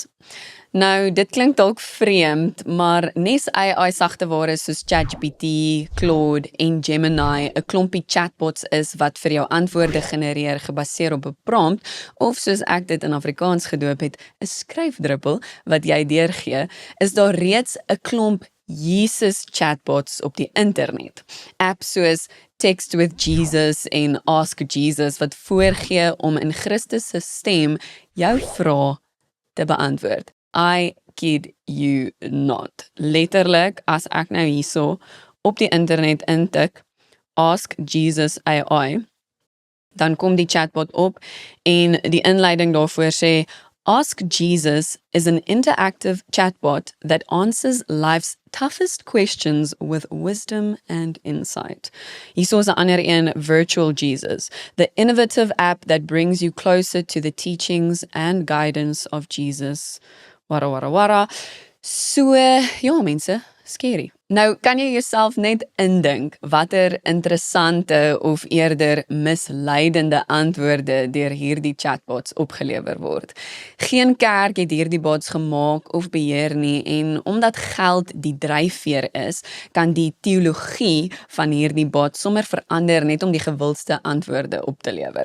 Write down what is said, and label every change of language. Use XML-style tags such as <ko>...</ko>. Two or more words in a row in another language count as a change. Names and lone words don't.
<af>Nou, dit klink dalk vreemd, maar nes AI sagteware soos ChatGPT, Claude en Gemini 'n klompie chatbots is wat vir jou antwoorde genereer gebaseer op 'n prompt, of soos ek dit in Afrikaans gedoop het, 'n skryfdruppel wat jy deurgee, is daar reeds 'n klomp Jesus chatbots op die internet. Apps soos Text with Jesus en Ask Jesus wat voorgee om in Christus se stem jou vrae te beantwoord.</af> <en>I kid you not.</en> <af>Letterlik, as ek nou hierso op die internet intik, Ask Jesus AI, dan kom die chatbot op en die inleiding daarvoor sê,</af> <en>Ask Jesus is an interactive chatbot that answers life's toughest questions with wisdom and insight.</en> <af>Hierso is 'n ander een,</af> <en>Virtual Jesus, the innovative app that brings you closer to the teachings and guidance of Jesus.</en> <af>Wara. So, ja mense, scary. Nou, kan jy jouself net indink watter interessante of eerder misleidende antwoorde deur hierdie chatbots opgelewer word. Geen kerk het hierdie bots gemaak of beheer nie, en omdat geld die dryfveer is, kan die teologie van hierdie bots sommer verander net om die gewildste antwoorde op te lewer.</af>